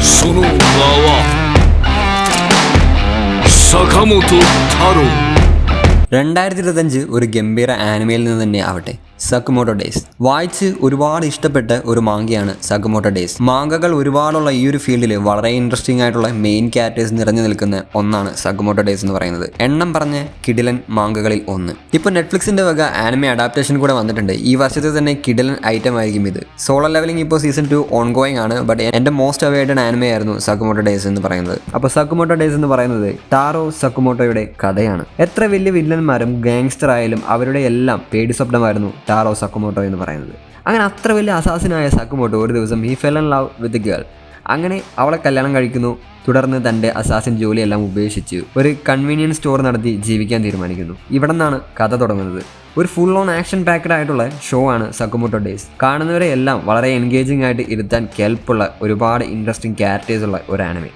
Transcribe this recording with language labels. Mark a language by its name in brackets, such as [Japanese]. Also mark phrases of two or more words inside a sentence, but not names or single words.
[Japanese] の名は坂本太郎。 [Malayalam] 2025 ഒരു ഗംഭീര ആനിമയിൽ നിന്ന് തന്നെ ആവട്ടെ, സക്കുമോട്ടോ ഡേയ്സ്. വായിച്ച് ഒരുപാട് ഇഷ്ടപ്പെട്ട ഒരു മാങ്കയാണ് സക്കുമോട്ടോ ഡേയ്സ്. മാങ്കകൾ ഒരുപാടുള്ള ഈ ഒരു ഫീൽഡിൽ വളരെ ഇൻട്രസ്റ്റിംഗ് ആയിട്ടുള്ള [English] main characters [Malayalam] നിറഞ്ഞു നിൽക്കുന്ന ഒന്നാണ് സക്കുമോട്ടോ ഡേയ്സ് എന്ന് പറയുന്നത്. എണ്ണം പറഞ്ഞ കിടിലൻ മാങ്കകളിൽ ഒന്ന്. ഇപ്പോൾ നെറ്റ്ഫ്ലിക്സിന്റെ വക [English] anime adaptation [Malayalam] കൂടെ വന്നിട്ടുണ്ട്. ഈ വർഷത്തെ തന്നെ കിടിലൻ ഐറ്റം ആയിരിക്കും ഇത്. സോളോ ലെവലിംഗ് ഇപ്പോൾ [English] season 2 ongoing [Malayalam] ആണ്. ബട്ട് എൻ്റെ [English] most awaited anime [Malayalam] ആയിരുന്നു സക്കുമോട്ടോ ഡേയ്സ് എന്ന് പറയുന്നത്. അപ്പോൾ സക്കുമോട്ടോ ഡേയ്സ് എന്ന് പറയുന്നത് ടാറോ സക്കുമോട്ടോയുടെ കഥയാണ്. എത്ര വലിയ വില്ലന്മാരും ഗാങ്സ്റ്റർ ആയാലും അവരുടെ എല്ലാം പേടി സ്വപ്നമായിരുന്നു ടാറോ സക്കുമോട്ടോ എന്ന് പറയുന്നത്. അങ്ങനെ അത്ര വലിയ അസാസിനായ സക്കുമോട്ടോ ഒരു ദിവസം [English] he fell in love with girl. [Malayalam] അങ്ങനെ അവളെ കല്യാണം കഴിക്കുന്നു. തുടർന്ന് തൻ്റെ അസാസിൻ ജോലിയെല്ലാം ഉപേക്ഷിച്ച് ഒരു [English] convenience store [Malayalam] നടത്തി ജീവിക്കാൻ തീരുമാനിക്കുന്നു. ഇവിടെ നിന്നാണ് കഥ തുടങ്ങുന്നത്. ഒരു [English] full on action packed [Malayalam] ആയിട്ടുള്ള ഷോ ആണ് സക്കുമോട്ടോ ഡേയ്സ്. കാണുന്നവരെ എല്ലാം വളരെ എൻഗേജിംഗ് ആയിട്ട് ഇരുത്താൻ കെൽപ്പുള്ള ഒരുപാട് [English] interesting characters [Malayalam] ഉള്ള ഒരു ആനിമെ.